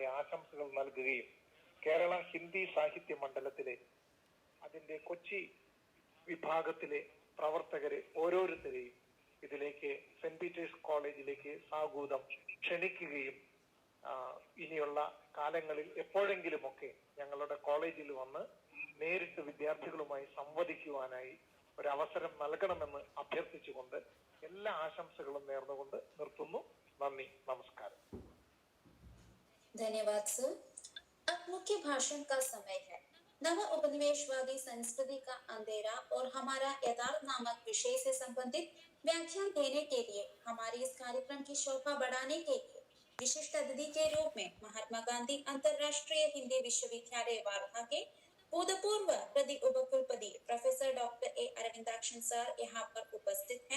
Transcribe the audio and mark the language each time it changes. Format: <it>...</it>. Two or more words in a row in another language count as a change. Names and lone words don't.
<ml>ആശംസകൾ നൽകുകയും കേരള ഹിന്ദി സാഹിത്യ മണ്ഡലത്തിലെ അതിന്റെ കൊച്ചി വിഭാഗത്തിലെ പ്രവർത്തകരെ ഓരോരുത്തരെയും ഇതിലേക്ക് സെന്റ് പീറ്റേഴ്സ് കോളേജിലേക്ക് സാഗൂതം ക്ഷണിക്കുകയും ഇനിയുള്ള കാലങ്ങളിൽ എപ്പോഴെങ്കിലുമൊക്കെ ഞങ്ങളുടെ കോളേജിൽ വന്ന് നേരിട്ട് വിദ്യാർത്ഥികളുമായി സംവദിക്കുവാനായി ഒരവസരം നൽകണമെന്ന് അഭ്യർത്ഥിച്ചുകൊണ്ട് എല്ലാ ആശംസകളും നേർന്നുകൊണ്ട് നിർത്തുന്നു. നന്ദി, നമസ്കാരം.</ml> <hi>धन्यवाद सर। अब मुख्य भाषण का समय है। नव उपनिवेशवादी संस्कृति का अंधेरा और हमारा यथार्थ नामक विषय से संबंधित व्याख्यान देने के लिए हमारे इस कार्यक्रम की शोभा बढ़ाने के लिए विशिष्ट अतिथि के रूप में महात्मा गांधी अंतर्राष्ट्रीय हिंदी विश्वविद्यालय वार्धा के भूतपूर्व प्रति उपकुलपति प्रोफेसर डॉक्टर ए अरविंदाक्षन सर यहाँ पर उपस्थित हैं।</hi>